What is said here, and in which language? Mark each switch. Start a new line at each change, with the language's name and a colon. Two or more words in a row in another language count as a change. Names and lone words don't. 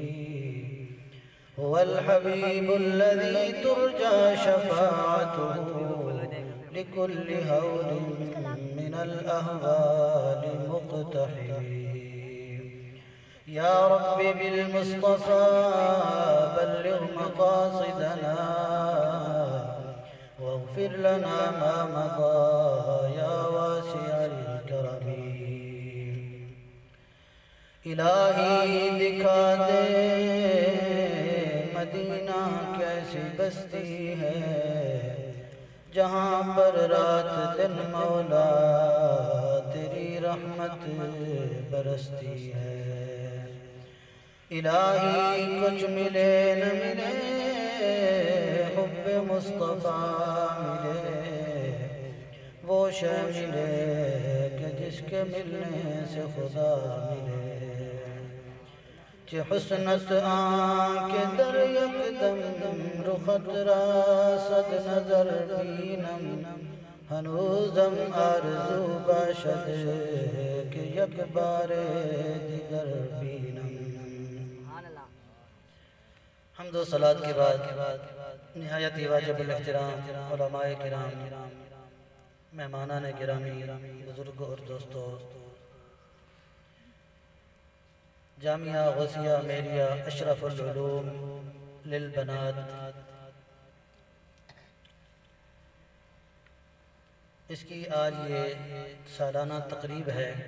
Arabic: هو الحبيب الذي ترجى شفاعته لكل هول من الأهوال مقتحم. يا رب بالمصطفى بلغ مقاصدنا، واغفر لنا ما مضى يا واسع الكرم.
Urdu: الہی دکھا دے مدینہ کیسی بستی ہے، جہاں پر رات دن مولا تیری رحمت برستی ہے. الہی کچھ ملے نہ ملے حب مصطفیٰ ملے، وہ شے ملے کہ جس کے ملنے سے خدا ملے.
Persian: کہ حسنت آنکھ در یکدم رخت را صد نظر بینم، ہنوزم آرزو باشد کہ یک بار دیگر بینم.
Urdu: حمد و صلاة کے بعد نہایت واجب الاحترام علماء کرام، مہمانان گرامی، بزرگوں اور دوستوں، جامعہ غوثیہ میریہ اشرف العلوم للبنات، اس کی آج یہ سالانہ تقریب ہے.